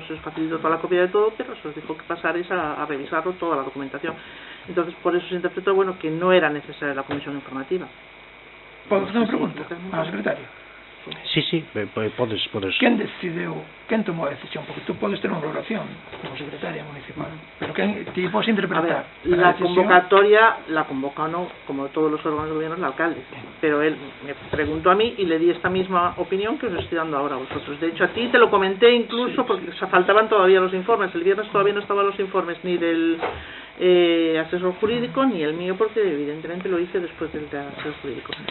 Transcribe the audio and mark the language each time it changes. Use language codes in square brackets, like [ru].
[es] No se os facilitó toda la copia de todo, pero se os dijo que pasarais a revisarlo, toda la documentación. Entonces, por eso se interpretó que no era necesaria la comisión informativa. ¿Puedo hacer una pregunta a la secretaria? [gl] Sí, podes. Quen decideu, quen tomou a decisión? Porque tú podes ter unha valoración como secretaria municipal, pero quen ti podes interpretar? [es] La convocatoria la convoca o no, como todos los órganos de gobierno, el alcalde, pero él me preguntó a mí y le di esta misma opinión que os estoy dando ahora a vosotros. De hecho, a ti te lo comenté incluso porque faltaban todavía los informes. El viernes todavía no estaban los informes ni del asesor jurídico ni el mío, porque evidentemente lo hice después del asesor jurídico.